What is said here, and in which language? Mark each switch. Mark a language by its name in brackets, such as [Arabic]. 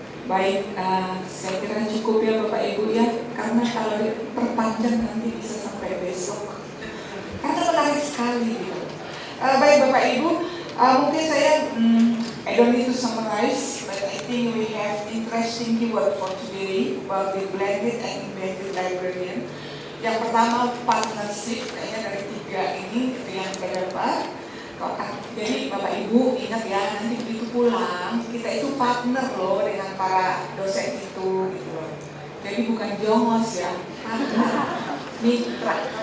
[Indonesian] Baik, saya kira cukup ya Bapak Ibu ya, karena kalau diperpanjang nanti bisa sampai besok. Karena menarik sekali gitu. Baik Bapak Ibu, mungkin saya [English] I don't need to summarize, but I think we have interesting keyword for today about the blended and embedded librarian. [Indonesian] Yang pertama partnership, kayaknya dari 3 ini yang terdapat. Jadi Bapak Ibu ingat ya, nanti begitu pulang kita itu partner loh dengan para dosen itu gitu loh. Jadi bukan jongos ya, partner, mitra.